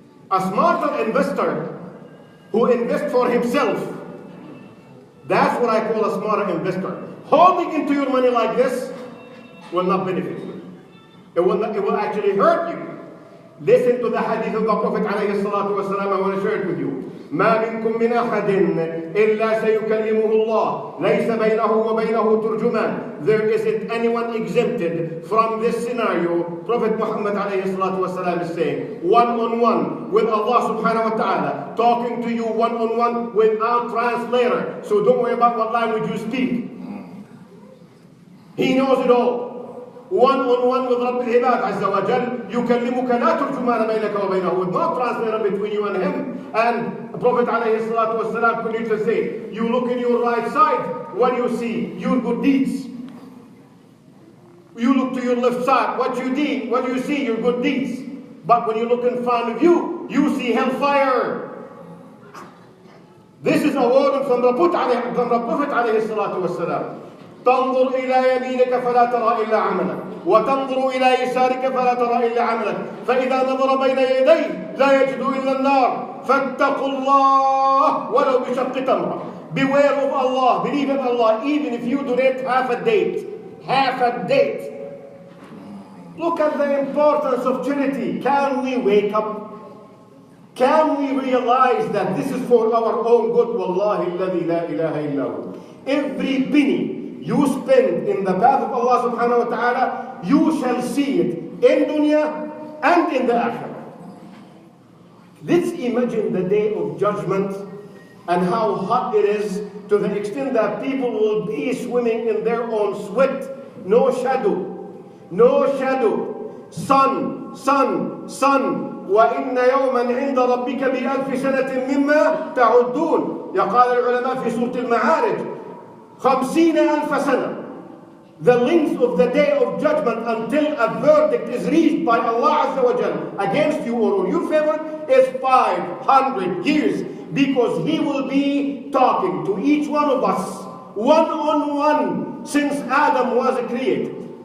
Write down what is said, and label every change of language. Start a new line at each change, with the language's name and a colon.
English: A smarter investor who invests for himself, that's what I call a smarter investor. Holding into your money like this will not benefit you. It will actually hurt you. Listen to the hadith of the Prophet alayhi salatu wasalam. I want to share it with you.
Arabic: ما منكم من أحد إلا سيكلمه الله ليس بينه وبينه ترجمان.
English: There isn't anyone exempted from this scenario. Prophet Muhammad alayhi salatu wasalam is saying, one-on-one with Allah subhanahu wa ta'ala, talking to you one-on-one without translator. So don't worry about what language you speak. He knows it all. One-on-one with Rabb al-Ibad Azza wa Jal,
Arabic: يكلمك لا ترجمان بينك وبينه,
English: with no translator between you and him. And Prophet alayhi salatu wasalam continued to say, you look in your right side, what do you see? Your good deeds. You look to your left side, what do you see? Your good deeds. But when you look in front of you, you see hellfire. This is a word from the Prophet alayhi salatu wasalam.
Arabic: تنظر إلى يمينك فلا ترى إلا عملك وتنظر إلى يسارك فلا ترى إلا عملك فإذا نظر بين يديه لا يجد إلا النار فاتقوا الله ولو بشق تمرة.
English: Beware of Allah, believe in Allah, even if you donate half a date. Half a date. Look at the importance of charity. Can we wake up? Can we realize that this is for our own good? Wallahi alladhi la ilaha illahu. Every penny you spend in the path of Allah subhanahu wa ta'ala, you shall see it in dunya and in the akhirah. Let's imagine the day of judgment and how hot it is, to the extent that people will be swimming in their own sweat. No shadow. No shadow. Sun.
Arabic: وَإِنَّ يَوْمًا عِنْدَ رَبِّكَ بِأَلْفِ سَنَةٍ مِّمَّا تَعُدُّونَ. يقال العلماء في سورة المعارج 50,000 سنة.
English: The length of the day of judgment until a verdict is reached by Allah Azza wa Jal against you or in your favor is 500 years, because He will be talking to each one of us one-on-one since Adam was created.